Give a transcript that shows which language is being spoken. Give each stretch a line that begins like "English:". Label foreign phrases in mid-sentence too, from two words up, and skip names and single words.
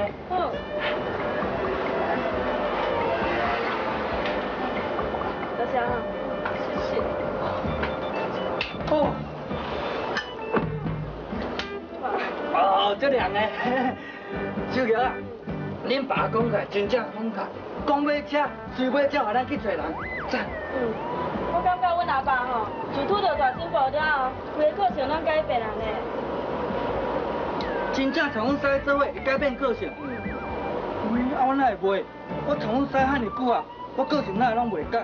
Min Nan Chinese: 好。多谢哈，谢谢。哦。哦，这凉的。小玉啊，恁爸讲起真正慷慨，讲买车，随买车，互咱去找人，赞。我感觉阮阿爸吼，自拄着大进步了后，规个个性拢改变了呢。真正从阮师做伙会改变个性。啊，我哪会袂？我从阮师遐尼久啊，我个性哪会拢袂改？